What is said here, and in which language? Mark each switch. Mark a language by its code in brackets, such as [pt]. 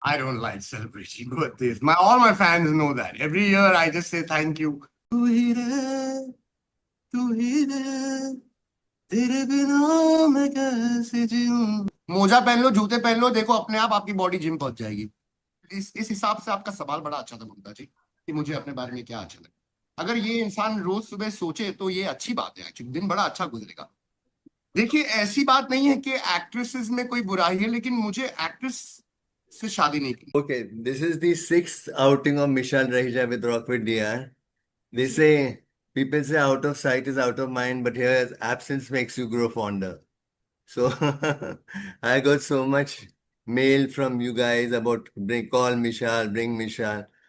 [en] I don't like celebrating birthdays. All my fans know that. Every year I just say thank you. [hi] तू ही रहे, तू ही रहे, तेरे बिना मैं कैसे जीऊं। मोजा पहन लो, जूते पहन लो, देखो अपने आप आपकी बॉडी जिम पहुंच जाएगी। इस हिसाब से आपका सवाल बड़ा अच्छा था ममता जी, कि मुझे अपने बारे में क्या अच्छा लगा। अगर ये इंसान रोज सुबह सोचे तो ये अच्छी बात है, एक्चुअली दिन बड़ा अच्छा गुजरेगा। देखिए, ऐसी बात नहीं है कि एक्ट्रेसेस में कोई बुराई है, लेकिन मुझे एक्ट्रेस से शादी नहीं की। [en] Okay, this is the sixth outing of Michelle Rahija with Rockford DR. They say, people say out of sight is out of mind, but here absence makes you grow fonder. So I got so much mail from you guys about call Michelle, bring Michelle.